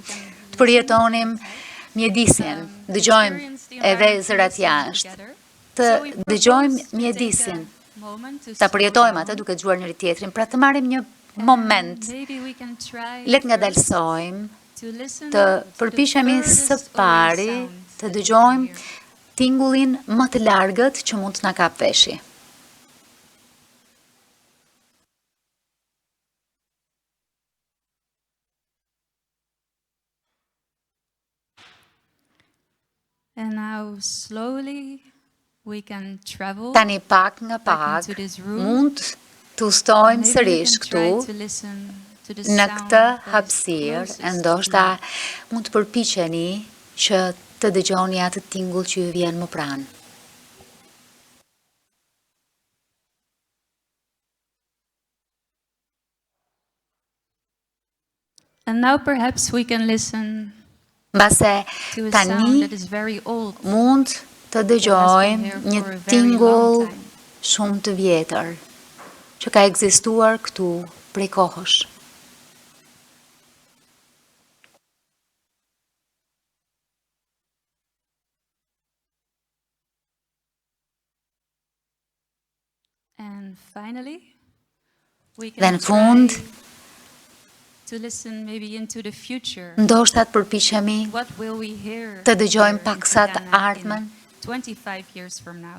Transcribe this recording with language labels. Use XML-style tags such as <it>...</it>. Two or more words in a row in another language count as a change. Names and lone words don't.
<sq>Përjetonim mjedisin, dëgjojmë edhe zërat jashtë, të dëgjojmë mjedisin, të përjetojmë atë duke dëgjuar njëri tjetrin, pra të marrim një moment, let nga dalsojmë, të përpiqemi së pari, të dëgjojmë tingullin më të largët që mund të na kap veshi.</sq> <en>And now slowly we can travel.</en> <sq>Tani pak nga pak mund të ustojmë sërish këtu në këtë hapësirë, e ndoshta mund të përpiqeni që të dëgjoni atë tingull që ju vjen më pranë.</sq> <en>And now perhaps we can listen</en> <sq>Mbase tani mund të dëgjojmë një tingull shumë të vjetër që ka ekzistuar këtu prej kohësh.</sq> <en>And finally, we</en> <sq>Dhe</sq> <en>can</en> <sq>në fund,</sq> <en>to listen maybe into the future.</en> <sq>ndoshta të përpiqemi</sq> <en>What will we hear</en> <sq>të dëgjojmë</sq> <en>here</en> <sq>paksa</sq> <en>in</en> <sq>të</sq> <en>Tirana</en> <sq>ardhmen,</sq> <en>in 25 years from now?</en>